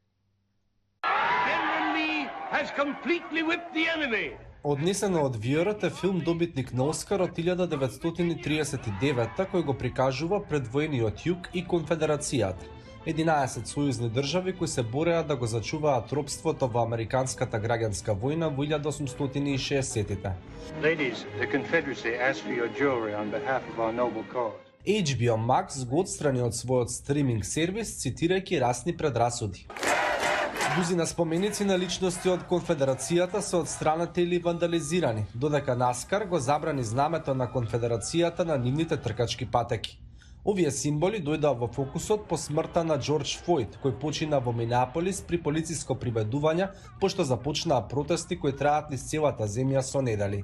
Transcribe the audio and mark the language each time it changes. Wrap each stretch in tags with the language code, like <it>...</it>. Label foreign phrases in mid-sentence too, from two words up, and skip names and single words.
<mk>Однесено од VR-от е филм добитник на Оскар од 1939 кој го прикажува предвоениот југ и Конфедерацијата. 11 сојузни држави кои се бореа да го зачуваат робството во американската граѓанска војна во 1860-тите.</mk> <en>Ladies, the Confederacy asks for your jewelry on behalf of our noble cause.</en> <mk>HBO Max го отстрани од својот стриминг сервис, цитирајќи расни предрасуди. Дузина споменици на личности од Конфедерацијата се отстранати или вандализирани, додека NASCAR го забрани знамето на Конфедерацијата на нивните тркачки патеки. Овие символи дојдоа во фокусот по смртта на Џорџ Флојд, кој почина во Минеаполис при полициско прибедување, пошто започнаа протести кои траат низ целата земја со недели.</mk>